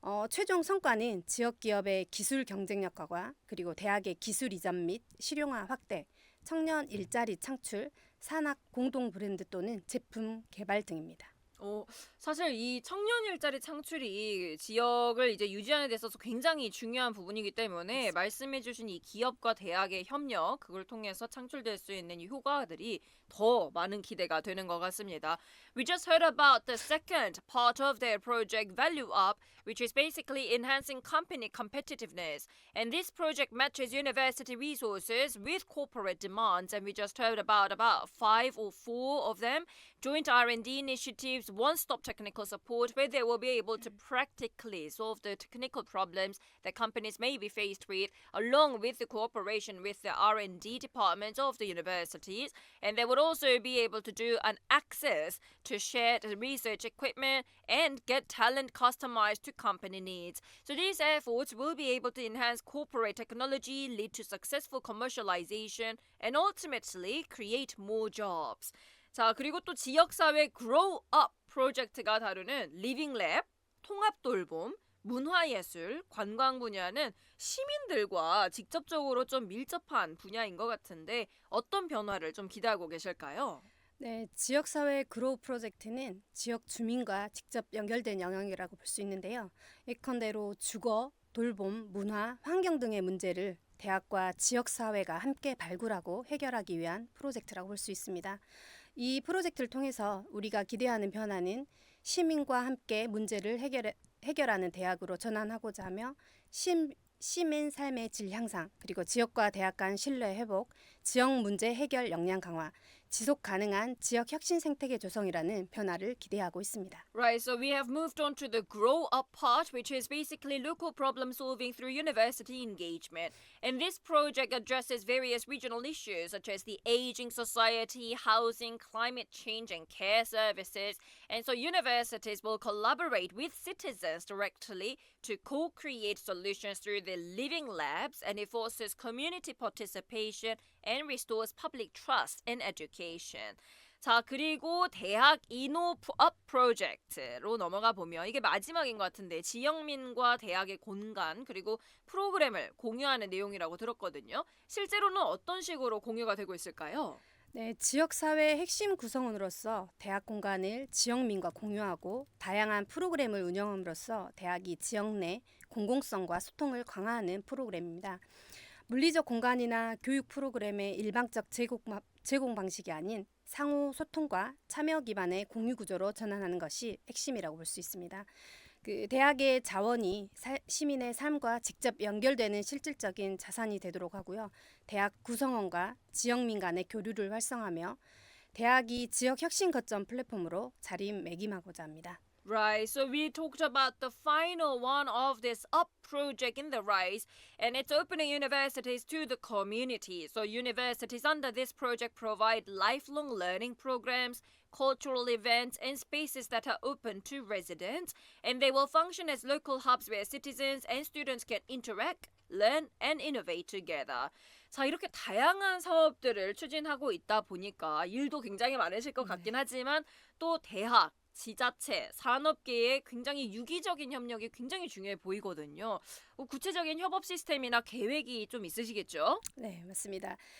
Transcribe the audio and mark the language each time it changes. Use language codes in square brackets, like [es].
[ko] 최종 성과는 지역 기업의 기술 경쟁력화와 그리고 대학의 기술 이전 및 실용화 확대, 청년 일자리 창출, 산학 공동 브랜드 또는 제품 개발 등입니다. 사실 이 청년 일자리 창출이 지역을 이제 유지하는 데 있어서 굉장히 중요한 부분이기 때문에 말씀해주신 이 기업과 대학의 협력, 그걸 통해서 창출될 수 있는 이 효과들이 더 많은 기대가 되는 것 같습니다. [en] We just heard about the second part of their project, Value Up, which is basically enhancing company competitiveness. And this project matches university resources with corporate demands. And we just heard about 5 or 4 of them. Joint R&D initiatives, one-stop technical support, where they will be able to practically solve the technical problems that companies may be faced with, along with the cooperation with the R&D departments of the universities. And they would also be able to do an access to shared research equipment and get talent customized to company needs. So these efforts will be able to enhance corporate technology, lead to successful commercialization, and ultimately create more jobs. [ko] 자, 그리고 또 지역사회 Grow Up 프로젝트가 다루는 리빙 랩, 통합 돌봄, 문화예술, 관광 분야는 시민들과 직접적으로 좀 밀접한 분야인 것 같은데 어떤 변화를 좀 기대하고 계실까요? 네, 지역사회 그로우 프로젝트는 지역 주민과 직접 연결된 영역이라고 볼 수 있는데요. 예컨대로 주거, 돌봄, 문화, 환경 등의 문제를 대학과 지역사회가 함께 발굴하고 해결하기 위한 프로젝트라고 볼 수 있습니다. 이 프로젝트를 통해서 우리가 기대하는 변화는 시민과 함께 문제를 해결하는 대학으로 전환하고자 하며 시민 삶의 질 향상, 그리고 지역과 대학 간 신뢰 회복, 지역 문제 해결 역량 강화, 지속 가능한 지역 혁신 생태계 조성이라는 변화를 기대하고 있습니다. [en] Right, so we have moved on to the grow up part, which is basically local problem solving through university engagement. And this project addresses various regional issues such as the aging society, housing, climate change, and care services. And so universities will collaborate with citizens directly to co-create solutions through the living labs, and it fosters community participation and restores public trust in education. [ko] 자, 그리고 대학 이노업 프로젝트로 넘어가 보면 이게 마지막인 것 같은데 지역민과 대학의 공간 그리고 프로그램을 공유하는 내용이라고 들었거든요. 실제로는 어떤 식으로 공유가 되고 있을까요? 네, 지역사회 핵심 구성원으로서 대학 공간을 지역민과 공유하고 다양한 프로그램을 운영함으로써 대학이 지역 내 공공성과 소통을 강화하는 프로그램입니다. 물리적 공간이나 교육 프로그램의 일방적 제공 방식이 아닌 상호 소통과 참여 기반의 공유 구조로 전환하는 것이 핵심이라고 볼 수 있습니다. 대학의 자원이 시민의 삶과 직접 연결되는 실질적인 자산이 되도록 하고요. 대학 구성원과 지역민 간의 교류를 활성화하며 대학이 지역 혁신 거점 플랫폼으로 자리매김하고자 합니다. [en] Right, so we talked about the final one of this UP project in the RISE, and it's opening universities to the community. So universities under this project provide lifelong learning programs, cultural events, and spaces that are open to residents, and they will function as local hubs where citizens and students can interact, learn, and innovate together. [ko] 자, 이렇게 다양한 사업들을 추진하고 있다 보니까 일도 굉장히 많으실 것 같긴 하지만 또 대학, 지자체, 산업계의 굉장히 유기적인 협력이 굉장히 중요해 보이거든요. 구체적인 협업 시스템이나 계획이 좀 있으시겠죠? 네, 맞습니다.